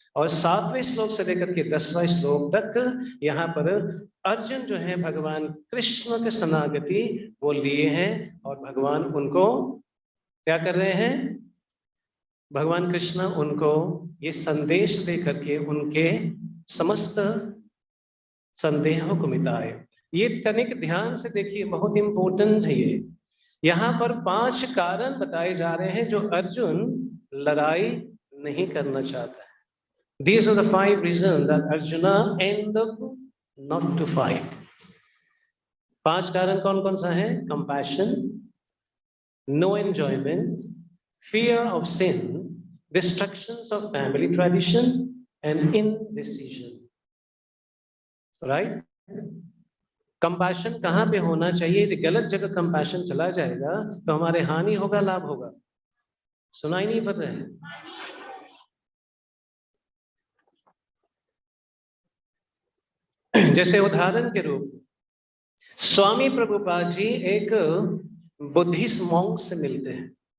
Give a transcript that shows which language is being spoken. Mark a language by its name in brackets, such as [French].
[Hindi] और 7वें श्लोक से लेकर के 10वां श्लोक तक यहाँ पर अर्जुन जो है भगवान कृष्ण के शरणागति वो लिए हैं, और भगवान उनको क्या कर रहे हैं, भगवान कृष्ण उनको ये संदेश दे करके उनके समस्त संदेहों को मिटाए। ये तनिक ध्यान से देखिए, बहुत इंपॉर्टेंट है ये। यहाँ पर 5 कारण बताए जा रहे हैं जो अर्जुन लड़ाई नहीं करना चाहता है। [English] These are the 5 reasons that Arjuna end up not to fight. [Hindi] 5 कारण कौन कौन सा है, [English] compassion, no enjoyment, fear of sin, destructions of family tradition and indecision. Right? [Hindi] Compassion कहाँ पे होना चाहिए, यदि गलत जगह कंपैशन चला जाएगा तो हमारे हानि होगा, लाभ होगा? सुनाई नहीं पड़ रहा है। जैसे उदाहरण के रूप, स्वामी प्रभुपाद जी एक बुद्धिस्ट मॉन्क से मिलते हैं।